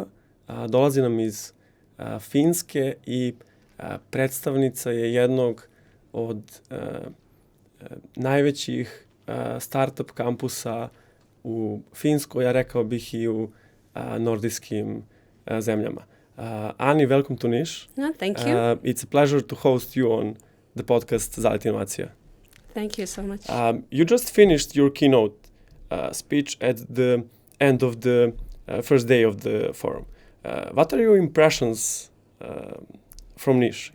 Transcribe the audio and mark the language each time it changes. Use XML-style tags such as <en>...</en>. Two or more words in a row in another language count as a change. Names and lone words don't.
<sr>Dolazi nam iz Finske i predstavnica je jednog od najvećih startup kampusa u Finskoj, ja rekao bih i u nordijskim zemljama.</sr> <en>Anni, welcome to Niš. Thank you. It's a pleasure to host you on the podcast Zalet, Inovacija. Thank you so much. You just finished your keynote speech at the end of the first day of the forum. What are your impressions from Niš?</en>